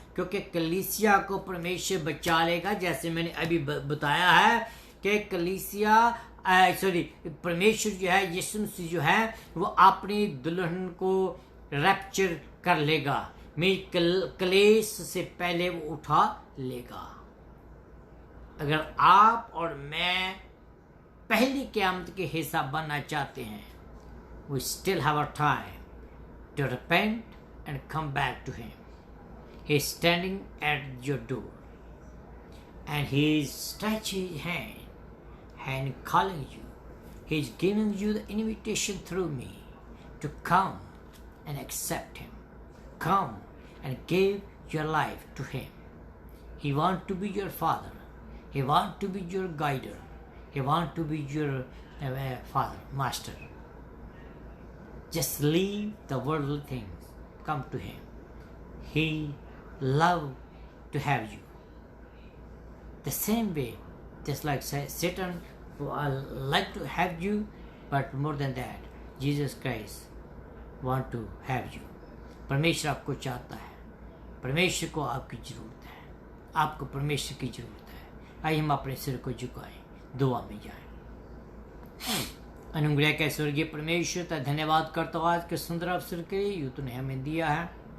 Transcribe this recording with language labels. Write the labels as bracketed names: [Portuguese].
[Hindi] क्योंकि कलीसिया को परमेश्वर बचा लेगा। जैसे मैंने अभी बताया है कि कलीसिया परमेश्वर जो है, यीशु मसीह जो है वो अपनी दुल्हन को रैप्चर कर लेगा, क्लेश से पहले वो उठा लेगा। अगर आप और मैं पहली क़यामत के हिस्सा बनना चाहते हैं, [English] we still have a time to repent and come back to him. He is standing at your door and he is stretching his hand and calling you. He is giving you the invitation through me to come and accept him. Come and give your life to him. He wants to be your father. He wants to be your guider. He wants to be your father, master. Just leave the worldly things. Come to him. He loves to have you. The same way, just like Satan like to have you, but more than that, Jesus Christ want to have you. [Hindi] परमेश्वर आपको चाहता है। परमेश्वर को आपकी जरूरत है। आपको परमेश्वर की जरूरत है। आइए हम अपने सिर को झुकाएं, दुआ में जाएं। अनुग्रह के स्वर्गीय परमेश्वर का धन्यवाद करता हूँ आज के सुंदर अवसर के लिए, यूँ तूने हमें दिया है।